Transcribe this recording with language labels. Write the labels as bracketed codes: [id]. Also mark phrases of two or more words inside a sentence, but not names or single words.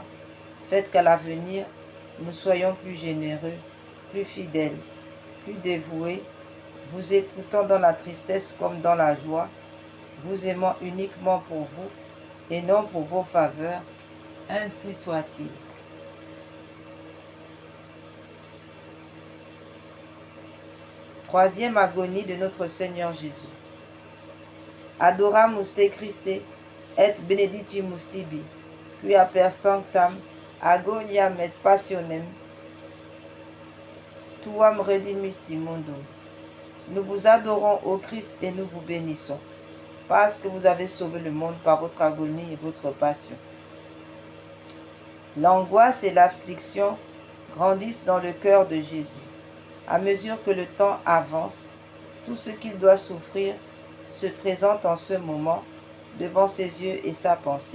[fr] Faites qu'à l'avenir, nous soyons plus généreux, plus fidèles, plus dévoués, vous écoutant dans la tristesse comme dans la joie, vous aimant uniquement pour vous et non pour vos faveurs. Ainsi soit-il. Troisième agonie de notre Seigneur Jésus. [la] Adoramus te Christe et benedictimus tibi, quia per sanctam agoniam et passionem tuam redimisti mundum. [fr] Nous vous adorons, ô Christ, et nous vous bénissons, parce que vous avez sauvé le monde par votre agonie et votre passion. L'angoisse et l'affliction grandissent dans le cœur de Jésus. À mesure que le temps avance, tout ce qu'il doit souffrir se présente en ce moment devant ses yeux et sa pensée.